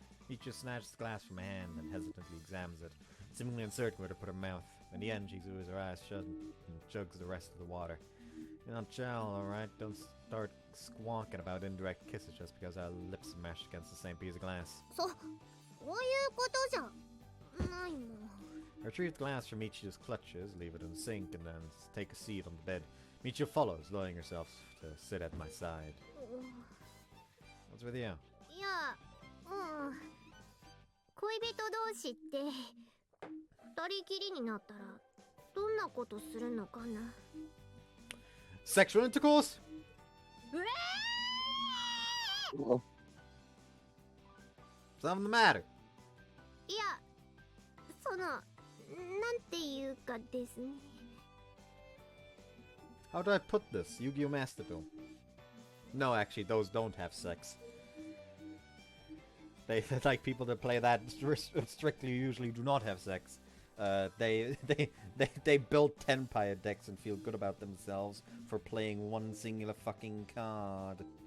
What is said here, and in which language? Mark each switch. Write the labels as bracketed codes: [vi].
[en] Michiru snatches the glass from her hand and hesitantly examines it, seemingly uncertain where to put her mouth. In the end, she glues her eyes shut and chugs the rest of the water. You're not child, alright? Don't start squawking about indirect kisses just because our lips are mashed against the same piece of glass. [ja] そういうことじゃないもん。 [en] Retrieve the glass from Michiru's clutches, leave it in the sink, and then take a seat on the bed. Michiru follows, lowering herself to sit at my side. What's with you? [ja] いや、恋人同士って二人きりになったらどんなことするのかな。 [en] Sexual intercourse? Well, Something the matter? [ja] いや、その、なんていうかですね。 [en] How do I put this? Yu-Gi-Oh! Master Duel. No, actually, those don't have sex. They like people that play that strictly usually do not have sex. They build 10-pire decks and feel good about themselves for playing one singular fucking card.